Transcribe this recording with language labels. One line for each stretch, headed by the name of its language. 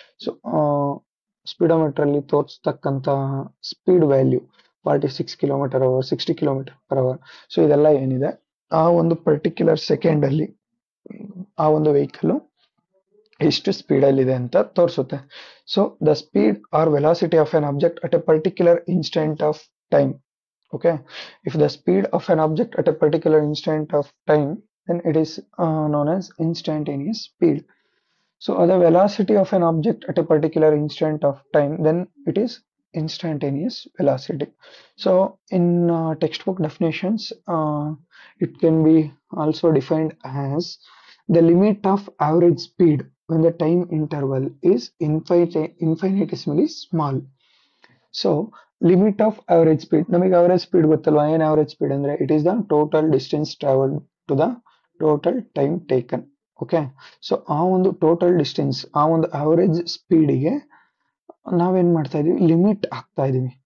Kannada: So speedometer ಅಲ್ಲಿ ತೋರಿಸ್ತಕ್ಕಂತ speed value 46 kilometre hour, 60 kilometre per hour. So ಇದೆಲ್ಲ ಏನಿದೆ ಆ ಒಂದು ಪರ್ಟಿಕ್ಯುಲರ್ ಸೆಕೆಂಡ್ ಅಲ್ಲಿ ಆ ಒಂದು ವೆಹಿಕಲ್ ಎಷ್ಟು ಸ್ಪೀಡ್ ಅಲ್ಲಿ ಇದೆ ಅಂತ ತೋರಿಸುತ್ತೆ.
English: So the speed or velocity of an object at a particular instant of time. Okay, if the speed of an object at a particular instant of time, then it is known as instantaneous speed. So the velocity of an object at a particular instant of time, then it is instantaneous velocity. So in textbook definitions, it can be also defined as the limit of average speed. when the time interval is infinitesimally small.
Kannada: So limit of average speed, ನಮಗೆ average speed ಗೊತ್ತಲ್ವಾ? ಏನ್ average speed ಅಂದ್ರೆ
English: It is the total distance travel to the total time taken.
Kannada: Okay, so ಆ ಒಂದು total distance, ಆ ಒಂದು average ಸ್ಪೀಡಿಗೆ ನಾವೇನ್ ಮಾಡ್ತಾ ಇದೀವಿ, ಲಿಮಿಟ್ ಆಗ್ತಾ ಇದೀವಿ.